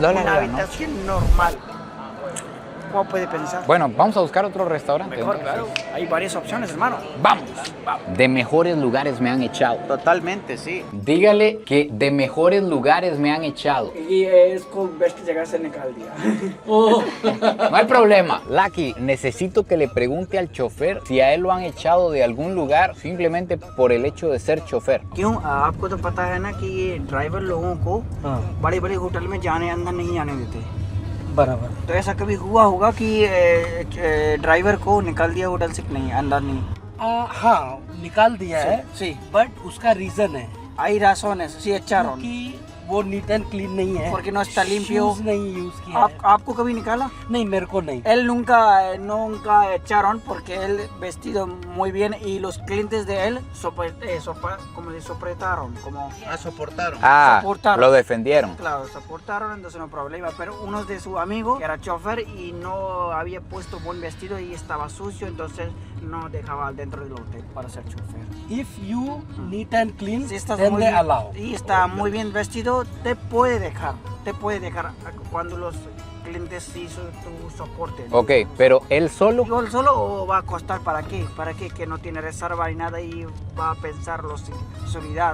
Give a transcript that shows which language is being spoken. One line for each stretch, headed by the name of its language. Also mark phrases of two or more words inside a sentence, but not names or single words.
Spanish: Una a la habitación normal. ¿Cómo puede pensar? Bueno, vamos a buscar otro restaurante. Mejor, entonces. claro. Hay varias opciones, hermano. Vamos. De mejores lugares me han echado. Totalmente, sí. Dígale que de mejores lugares me han echado. Y es con
Hindi: best जगह से निकाल दिया.
Spanish: No hay problema. Lucky, necesito que le pregunte al chofer si a él lo han echado de algún lugar simplemente por el hecho de ser chofer.
Hindi: क्यों आपको तो पता है ना कि ये ड्राइवर लोगों को बड़े बड़े होटल में जाने अंदर नहीं आने देते. बराबर तो ऐसा कभी हुआ होगा कि ड्राइवर को निकाल दिया होटल से नहीं अंदर नहीं. हाँ निकाल दिया है
Spanish: Sí.
Hindi: बट उसका रीजन है
Spanish: Hay razones, sí echaron.
Hindi: कि वो
English: neat and clean
Hindi: नहीं है
Spanish: Porque no está limpio.
Hindi: Shoes नहीं यूज किया है. ¿आपको कभी निकाला? नहीं मेरे को नहीं
Spanish: Él nunca echaron porque él vestido muy bien y los clientes de él como se soportaron, como Soportaron. Ah, Soportaron. lo defendieron. claro, soportaron, entonces no problema, pero uno de sus amigos que era chofer y no había puesto buen vestido y estaba sucio, entonces no dejaba dentro del hotel para ser chofer.
English: if you neat and clean
Spanish: Si estás
English: then
Spanish: muy
English: they
Spanish: bien,
English: allow
Spanish: y está muy bien vestido, te puede dejar cuando los clientes sí tu soporte. Ok, pero él solo. Digo, ¿él solo o va a costar para qué? ¿Para qué? Que no tiene reserva ni nada y va a pensar los seguridad.